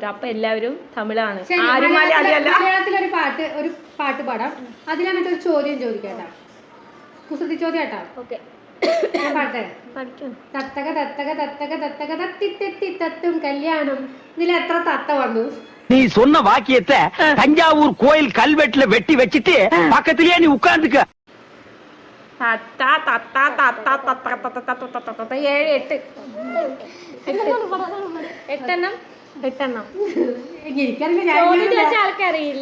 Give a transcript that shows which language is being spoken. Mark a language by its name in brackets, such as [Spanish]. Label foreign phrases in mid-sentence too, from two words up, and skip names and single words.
[Malayalam] അപ്പൊ എല്ലാവരും തമിഴാണ്, ആരും മലയാളിയല്ല. മലയാളത്തിലൊരു പാട്ട് പാടാം. അതിലെന്നിട്ട് ഒരു ചോദ്യം ചോദിക്കാട്ടാ, കുസൃതി ചോദ്യം കേട്ടാ. ഓക്കെ, ഞാൻ പാട്ടെ. തത്തക തത്തക തത്തക തത്തക തത്തിത്തെത്തി തത്തും കല്യാണം. ഇതിൽ എത്ര തത്ത വന്നു? [Tamil] நீ சொன்ன வாக்கியத்தை தஞ்சாவூர் கோயில் கல்வெட்டுல வெட்டி வச்சிட்டு பக்கத்திலேயே நீ உட்கார்ந்துக்க. [Malayalam] 8 8 ആൾക്കറിയില്ല.